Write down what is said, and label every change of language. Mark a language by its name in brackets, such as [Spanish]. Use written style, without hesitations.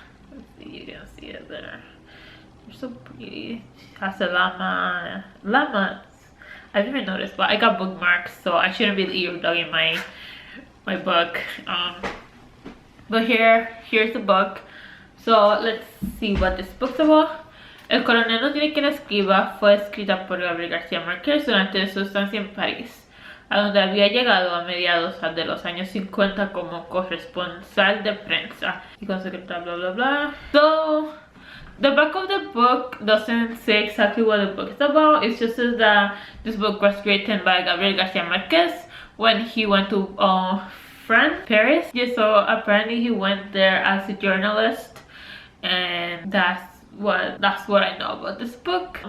[English] Let's see, you can see it there. They're so pretty. It has a llamas. I didn't notice, but I got bookmarks, so I shouldn't be ear dogging my book. But here's the book. So let's see what this book's about. [Spanish] El coronel no tiene quien escriba fue escrita por Gabriel García Márquez durante su estancia en París, a donde había llegado a mediados de los años 50 como corresponsal de prensa y consecretario, bla bla bla. [English] So the back of the book doesn't say exactly what the book is about. It just says that this book was written by Gabriel García Márquez when he went to France, Paris. Yeah, so apparently he went there as a journalist, and that's what I know about this book.